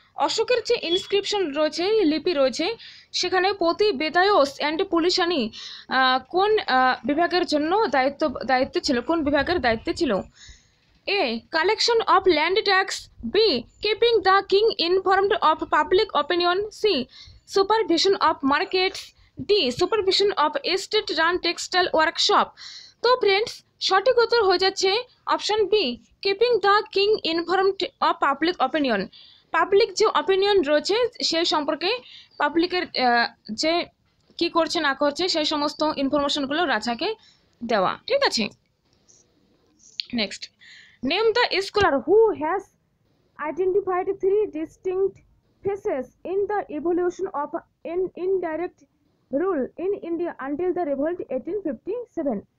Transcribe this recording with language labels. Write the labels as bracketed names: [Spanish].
[Bangla] অশোকের যে ইনস্ক্রিপশন রয়েছে, লিপি রয়েছে, সেখানে পতিবেদায়স অ্যান্ড পুলিশনি কোন বিভাগের জন্য দায়িত্ব ছিল, কোন বিভাগের দায়িত্বে ছিল? [English] A. Collection of land tax. B. Keeping the king informed of public opinion. C. Supervision of markets. D. Supervision of state-run textile workshop. [Bangla] তো ফ্রেন্ডস, সঠিক উত্তর হয়ে যাচ্ছে option B, [English] Keeping the king informed of public opinion. [Bangla] Public যে opinion রয়েছে সেই সম্পর্কে পাবলিকের যে কি করছে না করছে সেই সমস্ত ইনফরমেশনগুলো রাজাকে দেওয়া। ঠিক আছে। [English] Next, name the scholar who has identified three distinct phases in the evolution of an indirect rule in India until the revolt 1857.